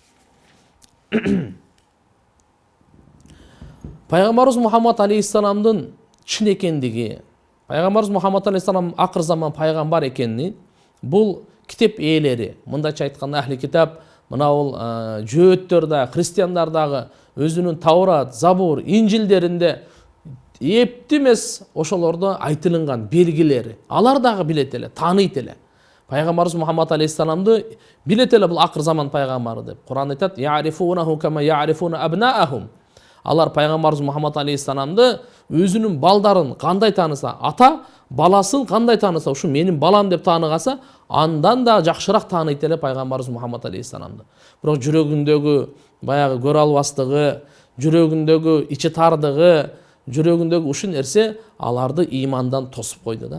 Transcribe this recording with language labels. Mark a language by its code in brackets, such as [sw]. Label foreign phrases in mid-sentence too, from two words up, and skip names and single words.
[ky] Пайгамбарыбыз Мухаммад алейхиссаламдын чын экендиги, пайгамбарыбыз Мухаммад алейхиссалам акыр заман пайгамбар экенин бул китеп ээлери, мындайча айтканда ахли китап, мына бул жөөттөр да, христиандар дагы өзүнүн Таурат, Забур, Инжилдеринде эпти эмес ошолордо айтылынган белгилери, алар дагы билет эле, тааныйт эле. Пайгамбарыбыз Мухаммад алейхиссаламды билет эле бул акыр заман пайгамбары деп. Куран айтат: [ar] "يعرفونه كما يعرفون أبناءهم". [ky] Алар пайгамбарыбыз Мухаммад алейхиссаламды өзүнүн балдарын кандай тааныса, ата баласын кандай тааныса, ушу менин балам деп тааныгаса, андан да жакшыраак тааныйт эле пайгамбарыбыз Мухаммад алейхиссаламды. Бирок жүрөгүндөгү баягы көрө албастыгы, жүрөгүндөгү ичи тардыгы, жүрөгүндөгү ушул нерсе аларды имандан тосуп койду да.